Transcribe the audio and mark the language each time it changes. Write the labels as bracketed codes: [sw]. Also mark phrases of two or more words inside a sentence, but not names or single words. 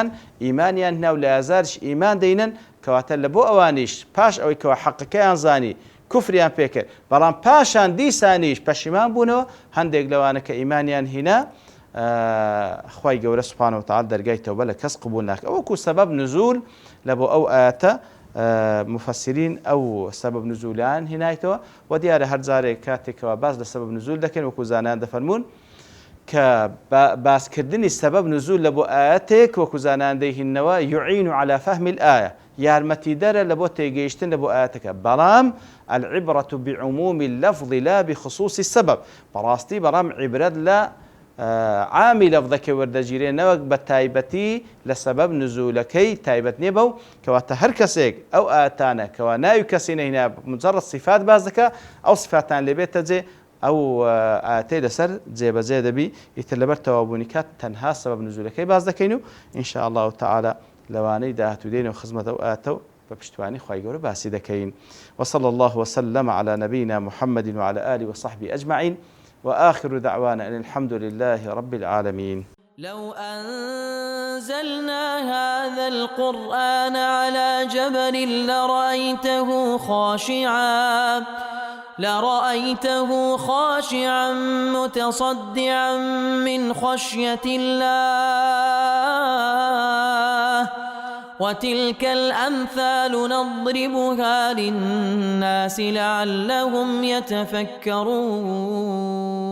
[ckb] ئیمانیان هێنا و لە ئازارش ئیمان دەینن کەواتە لە بۆ ئەوانیش پاش ئەوەی کەوا حەقەکەیان زانی کوفریان پێکرد بەڵام پاشان دیسانیش پەشیمان بوونەوە هەندێک لەوانە کە ئیمانیان هێنا خوای گەورە [ar] سبحانه وتعالى [ckb] دەرگای تەوبە لە کەس قبول ناکە ئەوەکو سەبەب نزول لە بۆ ئەو ئاەتە مفسرین ئەو سەبەب نزولیان هێنایتەوە و دیارە هەر جارێک کاتێکەوە باس لە سەبەب نزول دەکەن وەکو زانایان دەفەرمون کە باسکردنی سەبەب نزول لە بۆ ئاەتێک وەکو زانایان دەیهێننەوە [ar] يعين على فهم الآية [ckb] یارمەتیدەرە لە بۆ تێگەیشتن لە بۆ ئاەتەکە بەڵام [ar] العبرة بعموم اللفظ لا بخصوص السبب [ckb] بەڕاستی بەڵام عیبرەت لە عامی لەفظەکە وەردەگیرێ نەوەک بە تایبەتی لە سەبەب نزولەکەی تایبەت نییە بەو کەواتە هەر کەسێک ئەو ئاتانە کەوا ناوی کەسی نەهێنا مجرد صفات باز دەکە ئەو صفاتان لێبێتە جێ ئەو ئاتەی لەسەر جێبەجێ دەبی ئیتر لەبەر تەوابوونی کات تەنها سەبەب نزولەکەی باز دەکەین و [ar] ئینشاء الله تعالى [ckb] لەوانەی داهاتوو دێنەوە خزمەتە ئەو ئاتە و بە پشتیوانی خوای گەورە باسی دەکەین [ar] وصلى الله وسلم على نبينا محمد وعلى آله وصحبه أجمعين وآخر دعوانا أن الحمد لله رب العالمين لو أنزلنا هذا القرآن على جبل لرأيته خاشعا متصدعا من خشية الله وتلك الأمثال نضربها للناس لعلهم يتفكرون